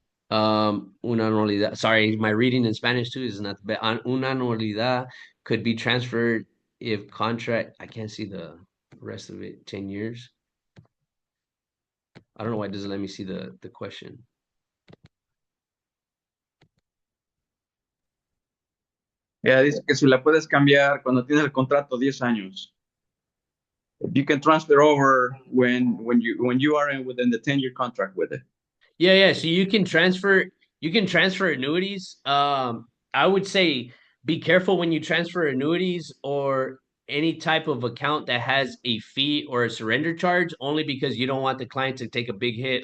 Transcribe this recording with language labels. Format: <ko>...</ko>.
<es>Una anualidad.</es> <en>Sorry, my reading in Spanish too is not the best.</en> <es>Una anualidad</es> <en>could be transferred if contract. I can't see the rest of it. 10 years. I don't know why it doesn't let me see the question.</en> <es>Dice que si la puedes cambiar cuando tienes el contrato 10 años.</es> <en>You can transfer over when you are within the 10-year contract with it. Yeah. So you can transfer annuities. I would say be careful when you transfer annuities or any type of account that has a fee or a surrender charge, only because you don't want the client to take a big hit.</en>